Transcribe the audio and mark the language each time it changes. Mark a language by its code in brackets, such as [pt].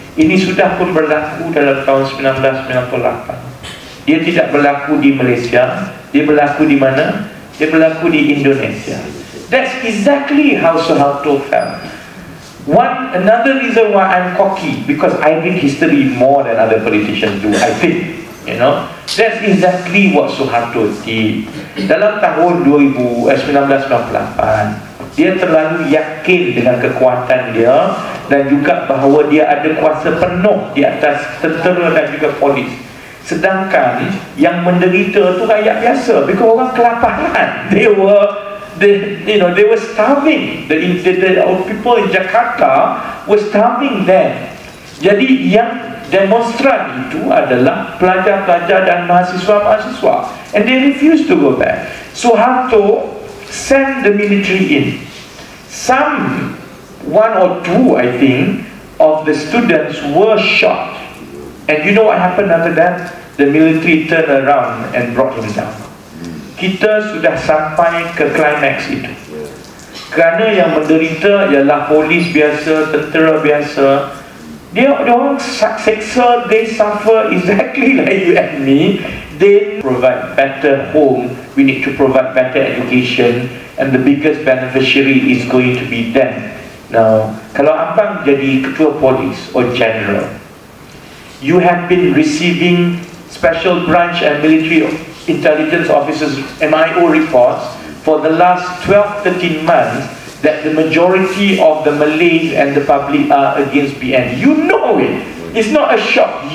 [ms] Ini sudah pun berlaku dalam tahun 1998. Dia tidak berlaku di Malaysia. Dia berlaku di mana? dia berlaku di Indonesia. [en] That's exactly how Suharto felt. Another reason why I'm cocky, because I read history more than other politicians do, I think. You know, that's exactly what Suharto did. [ms] Dalam tahun 1998, dia terlalu yakin dengan kekuatan dia dan juga bahawa dia ada kuasa penuh di atas tentera dan juga polis. Sedangkan yang menderita tu rakyat biasa, because orang kelaparan. [en] They were starving. The people in Jakarta were starving then. [ms] Jadi yang demonstran itu adalah pelajar-pelajar dan mahasiswa-mahasiswa, [en] and they refused to go back. Suharto sent the military in. One or two, I think, of the students were shot. And you know what happened after that? The military turned around and brought him down. [ms] Kita sudah sampai ke climax itu. Kerana yang menderita ialah polis biasa, tentera biasa. Dia orang seksa, [en] they suffer exactly like you and me. They provide better home, we need to provide better education, and the biggest beneficiary is going to be them. Now, [ms] kalau abang jadi ketua polis [en] or general, you have been receiving special branch and military intelligence officers MIO reports for the last 12-13 months that the majority of the Malays and the public are against PN. You know it. It's not a shock.